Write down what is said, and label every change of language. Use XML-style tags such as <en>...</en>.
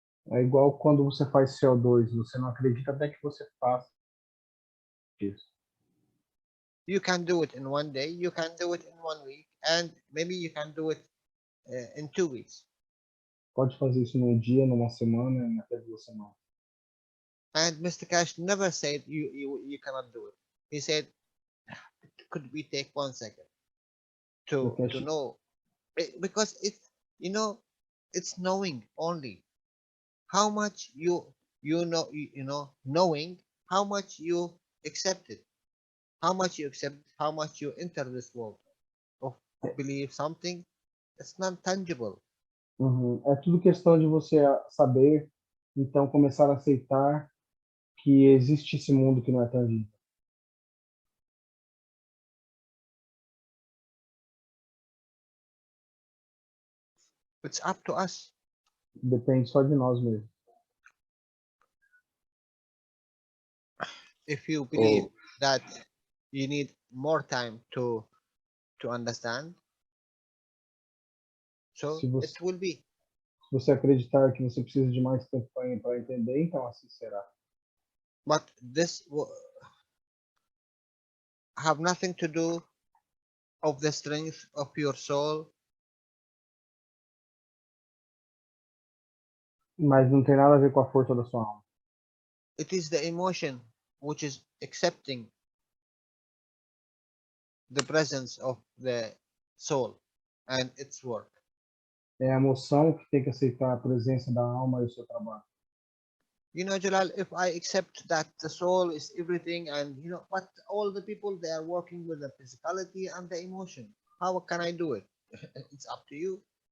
<pt>É igual quando você faz CO2, você não acredita até que você faça isso.</pt> <en>You can do it in 1 day, you can do it in 1 week, and maybe you can do it in 2 weeks.</en> <pt>Pode fazer isso num dia, numa semana, e até 2 semanas.</pt> <en>And Mr. Cash never said you cannot do it. He said could we take 1 second to know? Because it's, you know, it's knowing only how much you know, knowing how much you accepted, how much you accept, how much you enter this world of believe something. It's not tangible.</en> <pt>É tudo questão de você saber, então começar a aceitar que existe esse mundo que não é tangível.</pt> <en>It's up to us.</en> <pt>Depende só de nós mesmos.</pt> <en>If you believe that you need more time to understand, so it will be.</en> <pt>Se você acreditar que você precisa de mais tempo para entender, então assim será.</pt> <en>But this have nothing to do of the strength of your soul.</en> <pt>Mas não tem nada a ver com a força da sua alma.</pt> <en>It is the emotion which is accepting the presence of the soul and its work.</en> <pt>É a emoção que tem que aceitar a presença da alma e o seu trabalho.</pt> <en>You know, Jalal, if I accept that the soul is everything, and you know, but all the people, they are working with the physicality and the emotion. How can I do it? It's up to you.</en>